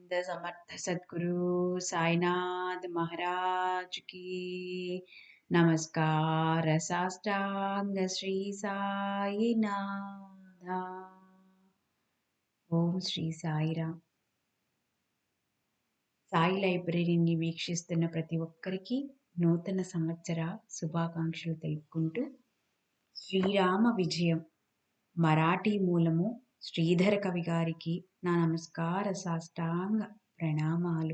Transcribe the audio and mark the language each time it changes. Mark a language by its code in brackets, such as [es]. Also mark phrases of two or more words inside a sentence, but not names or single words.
[hi] द समर्थ सद्गुरु साईनाथ महाराज की नमस्कार साष्टांग श्री साईनाथ। [te] ఓం శ్రీ సాయిరామ్. సాయి లైబ్రరీని వీక్షిస్తున్న ప్రతి ఒక్కరికి నూతన సంవత్సర శుభాకాంక్షలు తెలుపుకుంటూ, శ్రీరామ విజయం మరాఠీ మూలము శ్రీధర కవి గారికి నా నమస్కార సాష్టాంగ ప్రణామాలు.